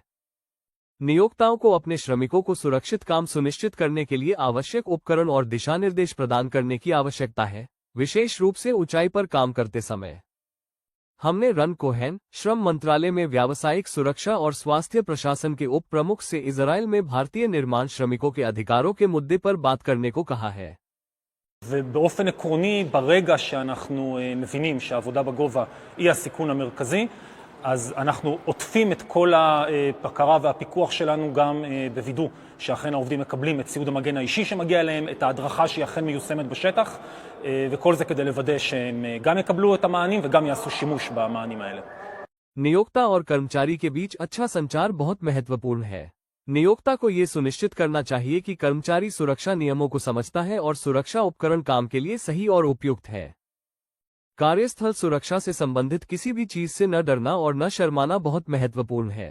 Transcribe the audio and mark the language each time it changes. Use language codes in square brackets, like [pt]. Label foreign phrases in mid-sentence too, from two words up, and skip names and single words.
[hi] नियोक्ताओं को अपने श्रमिकों को सुरक्षित काम सुनिश्चित करने के लिए आवश्यक उपकरण और दिशानिर्देश प्रदान करने की आवश्यकता है, विशेष रूप से ऊंचाई पर काम करते समय। हमने रन कोहेन, श्रम मंत्रालय में व्यावसायिक सुरक्षा और स्वास्थ्य प्रशासन के उप प्रमुख से इजराइल में भारतीय निर्माण श्रमिकों के अधिकारों के मुद्दे पर बात करने को कहा है। [he] ובאופן עקרוני, ברגע שאנחנו מבינים שהעבודה בגובה היא הסיכון המרכזי, אז אנחנו עוטפים את כל הבקרה והפיקוח שלנו גם בווידוא שאכן העובדים מקבלים את ציוד המגן האישי שמגיע אליהם, את ההדרכה שהיא אכן מיושמת בשטח, וכל זה כדי לוודא שהם גם יקבלו את המענים וגם יעשו שימוש במענים האלה. [hi] नियोक्ता और कर्मचारी के बीच अच्छा संचार बहुत महत्वपूर्ण है। नियोक्ता को ये सुनिश्चित करना चाहिए कि कर्मचारी सुरक्षा नियमों को समझता है और सुरक्षा उपकरण काम के लिए सही और उपयुक्त है। कार्यस्थल सुरक्षा से संबंधित किसी भी चीज से न डरना और न शर्माना बहुत महत्वपूर्ण है।